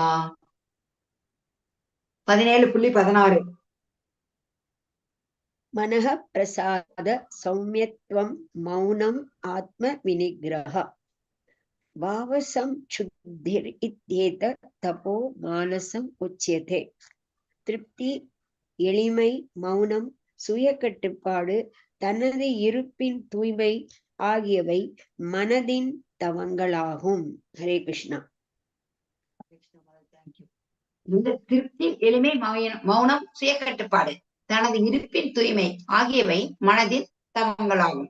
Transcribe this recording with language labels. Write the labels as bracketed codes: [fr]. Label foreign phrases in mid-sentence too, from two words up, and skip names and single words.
[sa] 17:16. मनः प्रसाद सौम्यत्वं मौनम् आत्मविनिग्रह भावसंशुद्धिर् इत्येतत् तपो मानसम् उच्यते. [ta] திருப்தி, எளிமை, மௌனம், சுய கட்டுப்பாடு, தனது இருப்பின் தூய்மை ஆகியவை மனதின் தவங்களாகும். ஹரே கிருஷ்ணா. இந்த திருப்தி, எளிமை, மௌனம், சுய கட்டுப்பாடு, தனது இருப்பின் தூய்மை ஆகியவை மனதின் தவங்களாகும்.